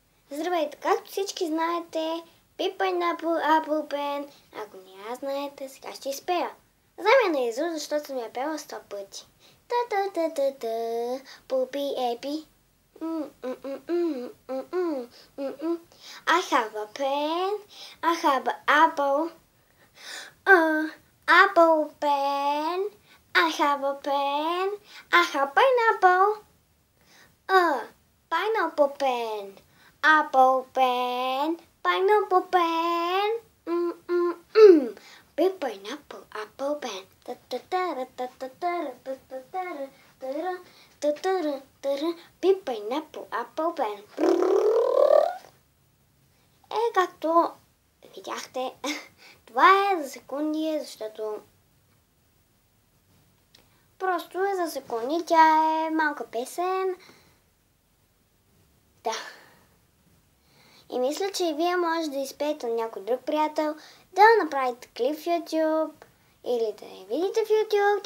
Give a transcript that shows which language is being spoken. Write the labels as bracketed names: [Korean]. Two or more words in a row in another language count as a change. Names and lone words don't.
[Bulgarian] Здравейте! Както всички знаете, Pineapple Apple Pen. Ако не я знаете, сега ще изпея. Знам я наизуст, защото съм я пела 100 пъти. Та-та-та-та-та, Пупи Епи. [English] I have a pen, I have an apple. Apple pen, I have a pen, I have pineapple. Pineapple pen. Apple pen, pineapple pen. Big pineapple, apple pen. Big pineapple, apple pen. [Bulgarian] Както видяхте, това е за секунди, защото просто е за секунди. Тя е малка песен. Да. И мисля, че и вие може да изпеете на някой друг приятел, да направите клип в YouTube или да я видите в YouTube.